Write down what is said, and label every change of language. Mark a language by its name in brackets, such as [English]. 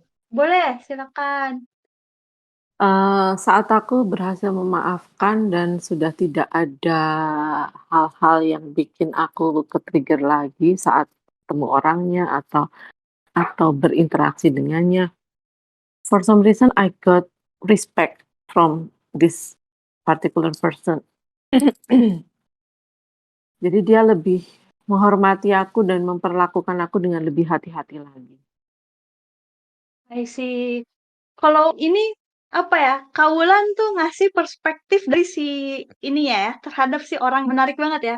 [Indonesian] Boleh, silakan. saat aku berhasil memaafkan dan sudah tidak ada hal-hal yang bikin aku ke-trigger lagi saat ketemu orangnya atau berinteraksi dengannya. [English] For some reason I got respect from this particular person. [Indonesian] Jadi dia lebih menghormati aku dan memperlakukan aku dengan lebih hati-hati lagi. [English] I see. [Indonesian] Kalau ini apa ya? Kaulan tuh ngasih perspektif dari si ini ya terhadap si orang menarik banget ya.